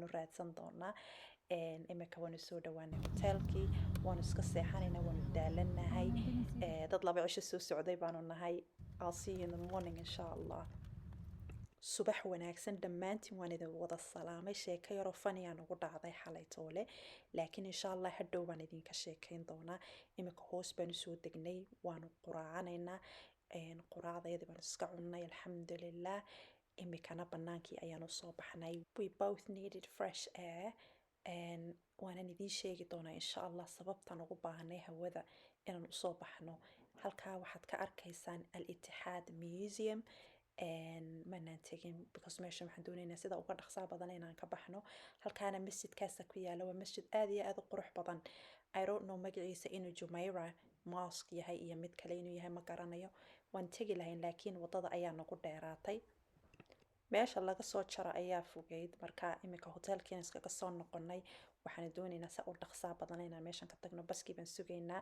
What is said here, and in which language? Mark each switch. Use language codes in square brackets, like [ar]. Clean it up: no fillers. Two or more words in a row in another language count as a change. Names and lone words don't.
[so] raadsan doonaa imika waanu soo dhawaanay hoteelkii waanu iska seexanaynaa waanu daalanahay dad laba cisho soo socday baanu nahay [en] I'll see you in the morning [ar] إن شاء الله [so] subax wanaagsan dhammaantiin waan idin wada salaamay sheeko yaroo funny aan ugu dhacday xalay toole laakiin [ar] إن شاء الله [so] hadhow baan idinka sheekayn doonaa imika hoos baan soo degnay waanu quraacanaynaa quraacdayadii baan iska cunnay alxamdulilah imikana banaankii ayaanu soo baxnay [en] we both needed fresh air [so] waanan idiin sheegi doonaa [ar] إن شاء الله [so] sababtaan ugu baahanay hawada inaan usoo baxno halkaa waxaad ka arkaysaan al-Ittixaad Museum manaan tegin because meesha waxaan doonaynaa sida uga dhaqsaa badan inaan ka baxno halkaana masjidkaasa ku yaala waa masjid aad iyo aad u qurux badan [en] I don't know [so] magaciisa inuu Jumeirah mosque yahay iyo mid kale inuu yahay ma garanayo waan tegi lahayn laakiin wadada ayaa nagu dheeraatay meesha laga soo jaro ayaa fogeyd, marka imika hoteelkiina iskaga soo noqonay. waxaan doonaynaa si u dhaqsaa badan inaan meeshan ka tagno, baskii baan sugaynaa.